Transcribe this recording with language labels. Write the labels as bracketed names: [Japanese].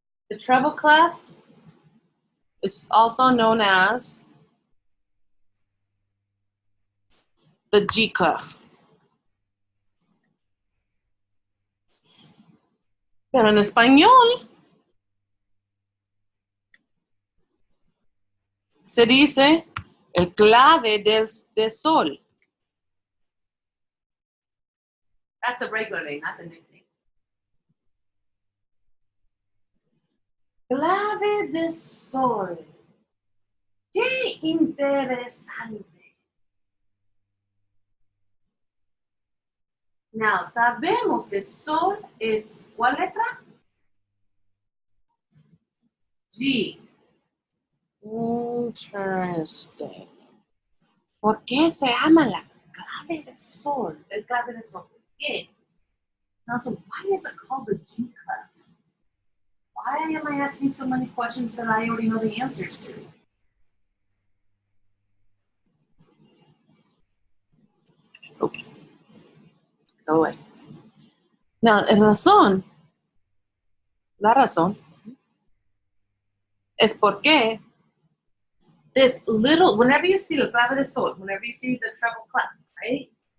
[English] The treble clef is also known as the G clef. [Spanish] Pero en español se dice el clave de sol. [English] That's a regular name, not the nickname. [Spanish] Clave de sol. Qué interesante. Now, sabemos que sol es, ¿cuál letra? [English] G. Interesting. [Spanish] ¿Por qué se llama la clave de sol? El clave de sol. ¿Por qué? [English] Now, so why is it called the G clef? Why am I asking so many questions that I already know the answers to? Okay. Go away. Now, la razón es porque this little, whenever you see the clave de sol, whenever you see the treble clef, right?